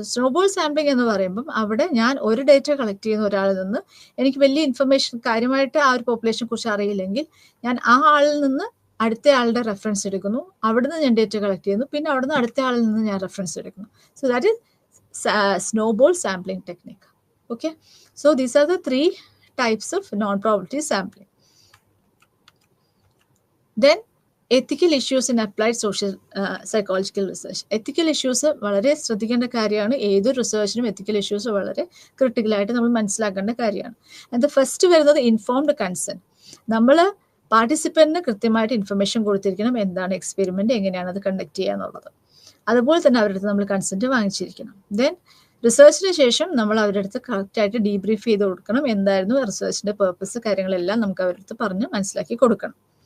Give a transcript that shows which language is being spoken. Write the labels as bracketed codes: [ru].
[ml] Snowball sampling എന്ന് പറയുമ്പം അവിടെ ഞാൻ ഒരു ഡേറ്റ കളക്ട് ചെയ്യുന്ന ഒരാളിൽ നിന്ന് എനിക്ക് വലിയ ഇൻഫർമേഷൻ കാര്യമായിട്ട് ആ ഒരു പോപ്പുലേഷനെ കുറിച്ച് അറിയില്ലെങ്കിൽ ഞാൻ ആ ആളിൽ നിന്ന് അടുത്ത ആളുടെ റെഫറൻസ് എടുക്കുന്നു, അവിടുന്ന് ഞാൻ ഡേറ്റ കളക്ട് ചെയ്യുന്നു, പിന്നെ അവിടുന്ന് അടുത്ത ആളിൽ നിന്ന് ഞാൻ റെഫറൻസ് എടുക്കുന്നു. [en] So that is snowball sampling technique. Okay, so these are the 3 types of non-probability sampling. Then ethical issues in applied social psychological research. [ml] Ethical issues വളരെ ശ്രദ്ധിക്കേണ്ട കാര്യമാണ്. ഏതൊരു റിസർച്ചിനും ethical issues വളരെ ക്രിട്ടിക്കലായിട്ട് നമ്മൾ മനസ്സിലാക്കേണ്ട കാര്യമാണ്. ആൻഡ് ദ ഫസ്റ്റ് വരുന്നത് ഇൻഫോംഡ് കൺസെന്റ്. നമ്മൾ പാർട്ടിസിപ്പന്റിന് കൃത്യമായിട്ട് ഇൻഫർമേഷൻ കൊടുത്തിരിക്കണം, എന്താണ് എക്സ്പെരിമെന്റ്, എങ്ങനെയാണ് അത് കണ്ടക്ട് ചെയ്യുക എന്നുള്ളത്. അതുപോലെ തന്നെ അവരുടെ അടുത്ത് നമ്മൾ കൺസെന്റ് വാങ്ങിച്ചിരിക്കണം. ദെൻ റിസർച്ചിന് ശേഷം നമ്മൾ അവരുടെ അടുത്ത് കറക്റ്റായിട്ട് ഡീബ്രീഫ് ചെയ്ത് കൊടുക്കണം, എന്തായിരുന്നു റിസർച്ചിന്റെ പേർപ്പസ്, കാര്യങ്ങളെല്ലാം നമുക്ക് അവരുടെ അടുത്ത് പറഞ്ഞ് മനസ്സിലാക്കി കൊടുക്കണം.